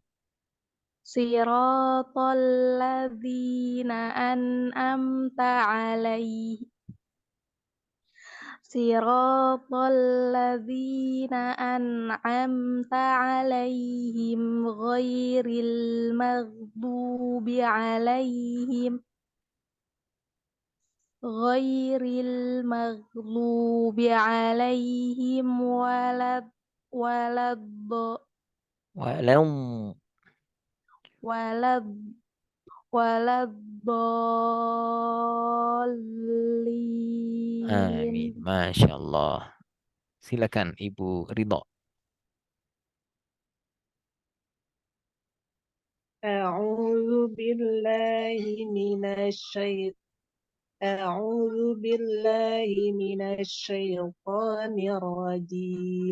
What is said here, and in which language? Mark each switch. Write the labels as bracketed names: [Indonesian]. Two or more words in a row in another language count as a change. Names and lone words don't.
[Arabic] صراط الذين أنعمت عليهم. صراط الذين أنعمت عليهم غير المغضوب عليهم ولا ولا Walam. walad Amin. waladdallin. ما شاء الله. [Indonesian] Silakan Ibu Ridho. [Arabic] أعوذ بالله من أعوذ بالله من الشيطان الرجيم.